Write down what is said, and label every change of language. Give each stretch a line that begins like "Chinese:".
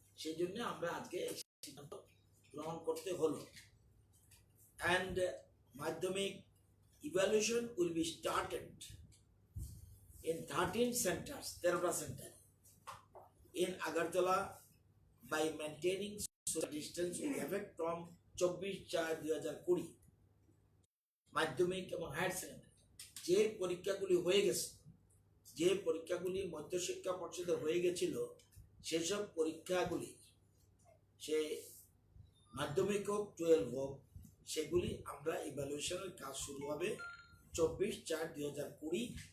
Bangla: সেই জন্য আমরা আজকে সিদ্ধান্ত গ্রহণ করতে হলো।
English: and Madhyamik evaluation will be started in 13 centers,
Bangla: 13টা centre
English: in Agartala by maintaining social distance with effect from 24/4/2020।
Bangla: মাধ্যমিক এবং হায়ার সেকেন্ডারি যে পরীক্ষাগুলি হয়ে গেছে, যে পরীক্ষাগুলি মধ্যশিক্ষা পর্ষদে হয়ে গেছিল, সেসব পরীক্ষাগুলি, সে মাধ্যমিক হোক 12 হোক, সেগুলি আমরা ইভ্যালুয়েশনের কাজ শুরু হবে 24/4/2020।